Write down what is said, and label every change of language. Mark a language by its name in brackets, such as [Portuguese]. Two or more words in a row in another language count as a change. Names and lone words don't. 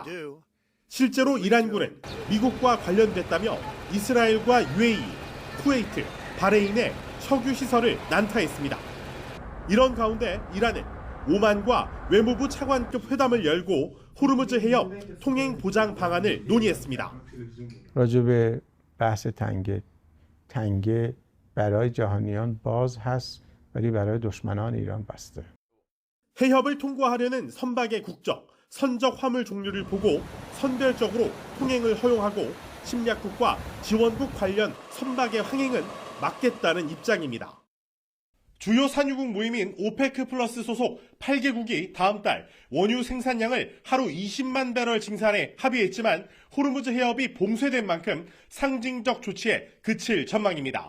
[Korean] 실제로 이란군은 미국과 관련됐다며 이스라엘과 UAE, 쿠웨이트, 바레인의 석유 시설을 난타했습니다. 이런 가운데 이란은 오만과 외무부 차관급 회담을 열고 호르무즈 해협 통행 보장 방안을 논의했습니다. [Persian] راجب بحث تنگه برای جهانیان باز هست ولی برای دشمنان ایران بسته. [Korean] 해협을 통과하려는 선박의 국적, 선적 화물 종류를 보고 선별적으로 통행을 허용하고 침략국과 지원국 관련 선박의 항행은 막겠다는 입장입니다. 주요 산유국 모임인 오페크 플러스 소속 8개국이 다음 달 원유 생산량을 하루 20만 배럴 증산에 합의했지만 호르무즈 해협이 봉쇄된 만큼 상징적 조치에 그칠 전망입니다.